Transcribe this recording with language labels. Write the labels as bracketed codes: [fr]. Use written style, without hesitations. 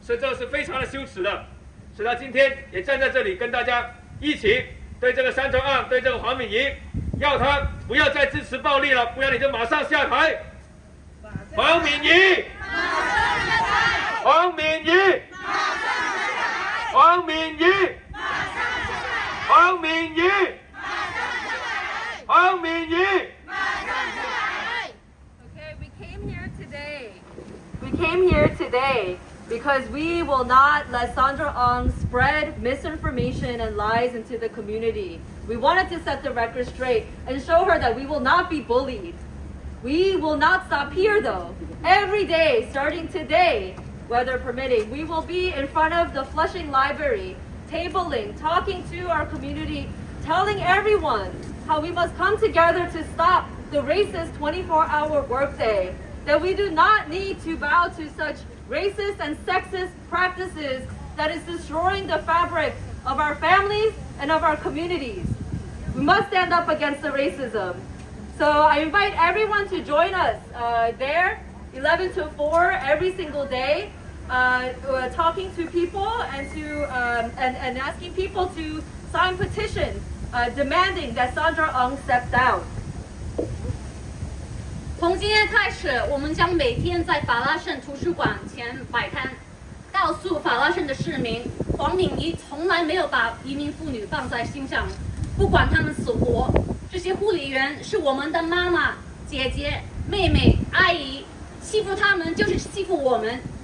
[zh] 所以这是非常的羞耻的。所以他今天也站在这里跟大家一起对这个三中案，对这个黄敏仪，要他不要再支持暴力了，不然你就马上下台。黄敏仪，黄敏仪，黄敏仪，黄敏仪，黄敏仪。 [en] Okay, we came here today because we will not let Sandra Ong spread misinformation and lies into the community. We wanted to set the record straight and show her that we will not be bullied. We will not stop here though. Every day, starting today, weather permitting, we will be in front of the Flushing Library, tabling, talking to our community, telling everyone how we must come together to stop the racist 24-hour workday, that we do not need to bow to such racist and sexist practices that is destroying the fabric of our families and of our communities. We must stand up against the racism. So I invite everyone to join us there, 11 to 4 every single day, talking to people and asking people to sign petitions demanding that Sandra Ong step down. [zh] 从今天开始，我们将每天在法拉盛图书馆前摆摊，告诉法拉盛的市民，黄敏仪从来没有把移民妇女放在心上，不管他们死活。这些护理员是我们的妈妈、姐姐、妹妹、阿姨，欺负他们就是欺负我们。